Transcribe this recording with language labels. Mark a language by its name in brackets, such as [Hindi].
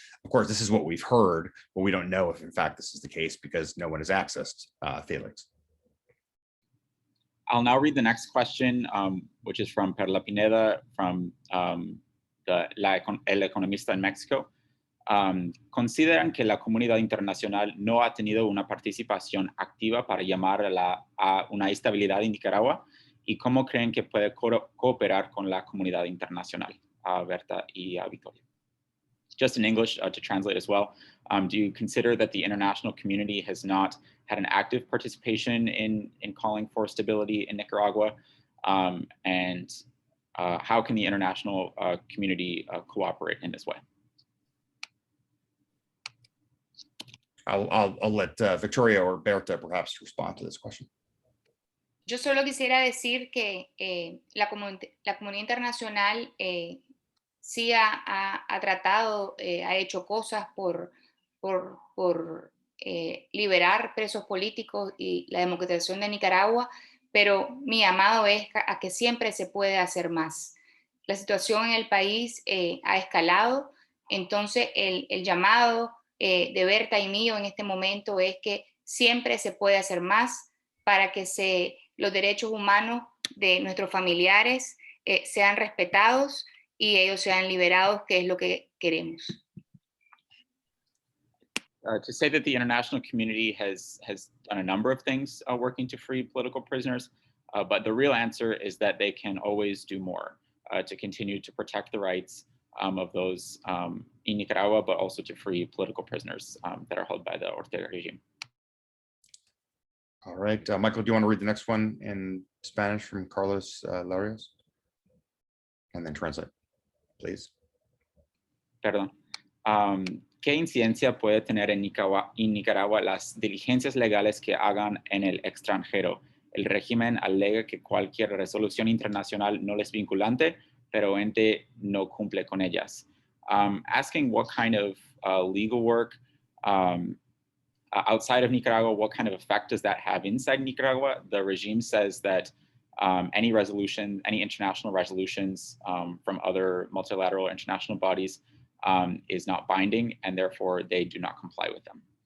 [English] Of course, this is what we've heard, but we don't know if in fact this is the case because no one has accessed Felix. I'll now read the next question, which is from Perla Pineda from El Economista en México. [Spanish] ¿Consideran que la comunidad internacional no ha tenido una participación activa para llamar a una estabilidad en Nicaragua? ¿Y cómo creen que puede cooperar con la comunidad internacional? Berta y Victoria. [English] Just in English to translate as well, do you consider that the international community has not had an active participation in calling for stability in Nicaragua? And how can the international community cooperate in this way? I'll let Victoria or Berta perhaps respond to this question. [Spanish] Yo solo quisiera decir que la comunidad internacional sí ha tratado, ha hecho cosas por liberar presos políticos y la democratización de Nicaragua, pero mi llamado es a que siempre se puede hacer más. La situación en el país ha escalado, entonces el llamado de Berta y mío en este momento es que siempre se puede hacer más para que los derechos humanos de nuestros familiares sean respetados y ellos sean liberados, que es lo que queremos. [English] To say that the international community has done a number of things working to free political prisoners, but the real answer is that they can always do more to continue to protect the rights of those in Nicaragua, but also to free political prisoners that are held by the Ortega regime. All right, Michael, do you want to read the next one in Spanish from Carlos Larios? And then translate, please. [Spanish] Perdón. ¿Qué incidencia puede tener en Nicaragua las diligencias legales que hagan en el extranjero? El régimen alega que cualquier resolución internacional no es vinculante, pero ente no cumple con ellas. [English] Asking what kind of legal work outside of Nicaragua, what kind of effect does that have inside Nicaragua? The regime says that any international resolutions from other multilateral international bodies is not binding, and therefore they do not comply with them.